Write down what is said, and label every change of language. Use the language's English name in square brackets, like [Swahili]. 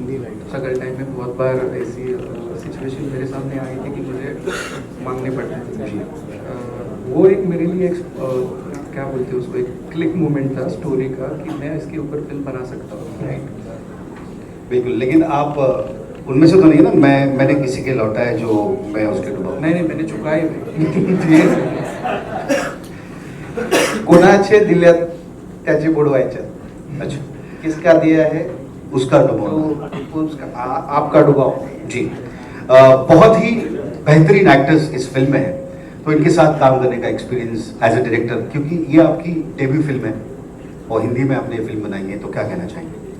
[Hindi] Struggle time में बहुत बार ऐसी सिचुएशन मेरे सामने आई थी कि मुझे मांगने पड़ते थे। वो एक मेरे लिए क्या बोलते हैं उसको, एक क्लिक मोमेंट था स्टोरी का कि मैं इसके ऊपर फिल्म बना सकता हूँ। [English] right, [Hindi] बिल्कुल। लेकिन आप उनमें से तो नहीं ना, मैंने किसी के लौटा है जो मैं उसके डुबाऊं? नहीं मैंने चुकाए [Marathi] कोणाचे दिल्यात त्याचे बुडवायचे। [Hindi] अच्छा, किसका दिया है उसका डुबाओ, आपका डुबाओ जी। बहुत ही बेहतरीन एक्टर्स इस फिल्म में है, तो इनके साथ काम करने का एक्सपीरियंस एज ए डायरेक्टर, क्योंकि ये आपकी डेब्यू फिल्म है और हिंदी में आपने ये फिल्म बनाई है, तो क्या कहना चाहेंगे?